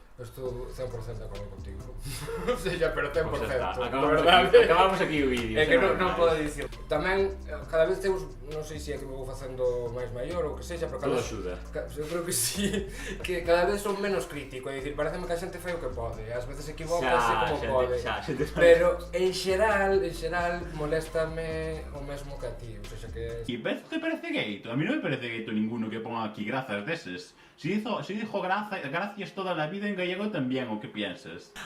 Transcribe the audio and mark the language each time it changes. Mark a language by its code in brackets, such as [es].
[gl] Estou 100% de acordo contigo. O sea, pero 100%. Pues acabamos aquí o vídeo. É que non podo dicir. Tamén, cada vez teus, non sei se é que me vou facendo máis maior ou que sexa, pero todo axuda. Eu creo creo que sí, que cada vez son menos crítico, é dicir, pareceme que a xente fai o que pode, ás veces equivócase como pode, pero en xeral, moléstame o mesmo que a ti, ou seja que... E te parece gaito? [es] A mí [gl] non me parece gaito [es] ninguno que ponga aquí grazas deses. Si dijo gracias toda la vida en gallego también, ¿o qué piensas?